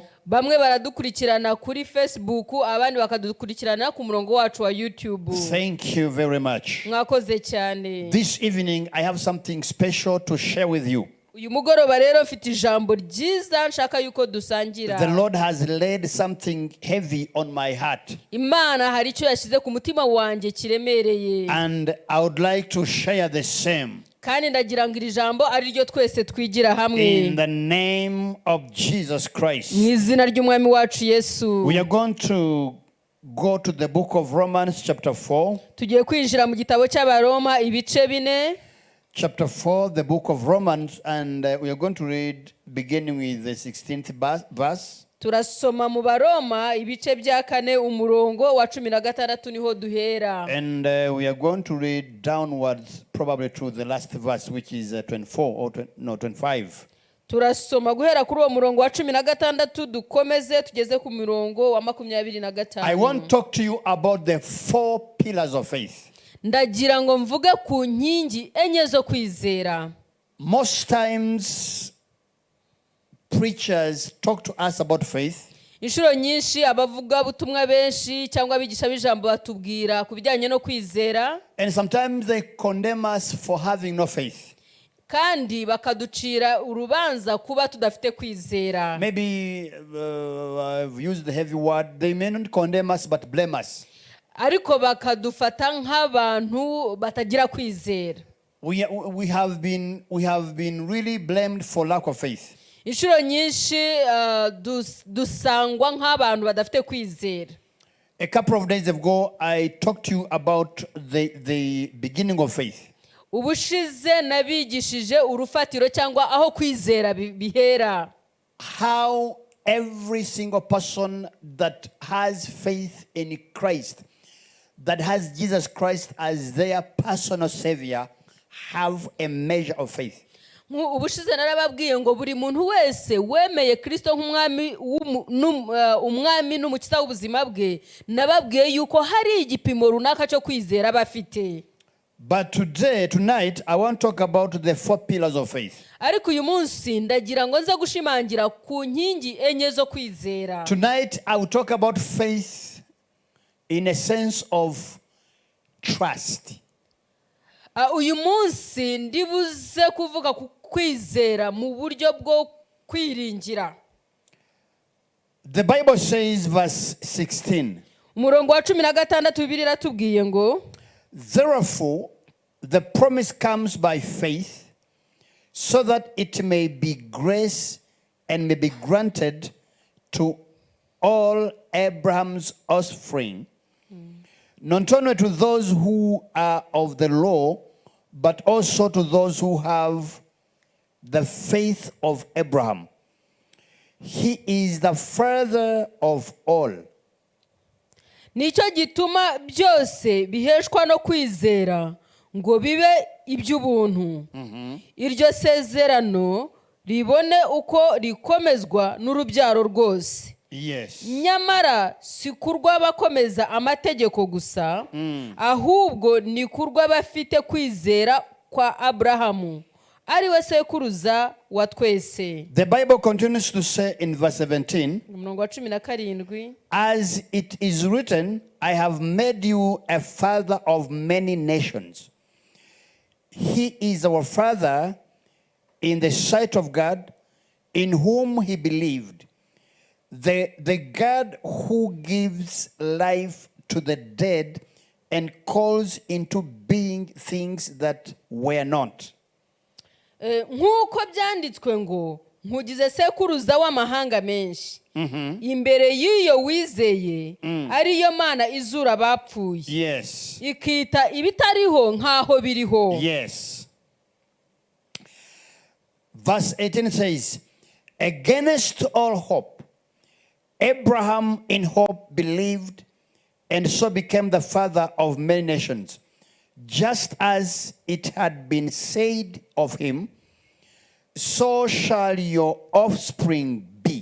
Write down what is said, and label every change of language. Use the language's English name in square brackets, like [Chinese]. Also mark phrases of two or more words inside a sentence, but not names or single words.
[Kinyarwanda] Bamwe baradukurikirana kuri Facebook, abandi bakadukurikirana ku murongo wacu wa YouTube. [English] Thank you very much. [Kinyarwanda] Mwakoze cyane. [English] This evening I have something special to share with you. [Kinyarwanda] Uyu mugoroba rero mfite ijambo ryiza nshaka yuko dusangira. [English] The Lord has laid something heavy on my heart. [Kinyarwanda] Imana hari icyo yashyize ku mutima wanjye kiremereye. [English] And I would like to share the same. [Kinyarwanda] Kandi ndagira ngo iri jambo ari ryo twese twigira hamwe. [English] In the name of Jesus Christ. [Kinyarwanda] Mu izina ry'umwami wacu Yesu. [English] We are going to go to the book of Romans chapter 4. [Kinyarwanda] Tugiye kwinjira mu gitabo cy'Abaroma ibice 4. [English] Chapter 4, the book of Romans, and we are going to read beginning with the 16th verse. [Kinyarwanda] Turasoma mu Baroma ibice bya 4 umurongo wa 16 niho duhera. [English] And we are going to read downwards probably to the last verse, which is 24 or 25. [Kinyarwanda] Turasoma guhera kuri uwo murongo wa 16 dukomeze tugeze ku murongo wa 25. [English] I want to talk to you about the 4 pillars of faith. [Kinyarwanda] Ndagira ngo mvuge ku nkingi enye zo kwizera. [English] Most times preachers talk to us about faith. [Kinyarwanda] Inshuro nyinshi abavuga butumwa benshi cyangwa abigisha b'ijambo batubwira ku bijyanye no kwizera. [English] And sometimes they condemn us for having no faith. [Kinyarwanda] Kandi bakaducira urubanza kuba tudafite kwizera. [English] Maybe I've used the heavy word. They may not condemn us but blame us. [Kinyarwanda] Ariko bakadufata nk'abantu batagira kwizera. [English] We have been really blamed for lack of faith. [Kinyarwanda] Inshuro nyinshi dusangwa nk'abantu badafite kwizera. [English] A couple of days ago I talked to you about the beginning of faith. [Kinyarwanda] Ubushize nabigishije urufatiro cyangwa aho kwizera bihera. [English] How every single person that has faith in Christ, that has Jesus Christ as their personal savior, have a measure of faith. [Kinyarwanda] Ubushize narababwiye ngo buri muntu wese wemeye Kristo nk'umwami umwami n'umukiza w'ubuzima bwe, nababwiye yuko hari igipimo runaka cyo kwizera bafite. [English] But tonight, I want to talk about the 4 pillars of faith. [Kinyarwanda] Ariko uyu munsi ndagira ngo nze gushimangira ku nkingi enye zo kwizera. [English] Tonight, I will talk about faith in a sense of trust. [Kinyarwanda] Uyu munsi ndibuze kuvuga ku kwizera mu buryo bwo kwiringira. [English] The Bible says, verse 16. [Kinyarwanda] Umurongo wa 16 Bibiliya iratubwiye ngo, [English] therefore, the promise comes by faith, so that it may be grace and may be granted to all Abraham's offspring, not only to those who are of the law, but also to those who have the faith of Abraham. He is the father of all. [Kinyarwanda] Nicyo gituma byose biheshwa no kwizera ngo bibe iby'ubuntu. Iryo sezerano ribone uko rikomezwa n'urubyaro rwose. [English] Yes. [Kinyarwanda] Nyamara si kurwa bakomeza amategeko gusa, ahubwo ni kurwa bafite kwizera kwa Abrahamu, ari we sekuruza wa twese. [English] The Bible continues to say in verse 17, [Kinyarwanda] Umurongo wa 17, [English] as it is written, I have made you a father of many nations. He is our father in the sight of God, in whom he believed, the God who gives life to the dead and calls into being things that were not. [Kinyarwanda] nk'uko byanditswe ngo nkugize sekuruza w'amahanga menshi imbere y'iyo wizeye ariyo mana izura abapfuye [English] Yes. [Kinyarwanda] ikita ibitariho nk'aho biriho. [English] Yes. Verse 18 says, against all hope, Abraham in hope believed and so became the father of many nations, just as it had been said of him, so shall your offspring be.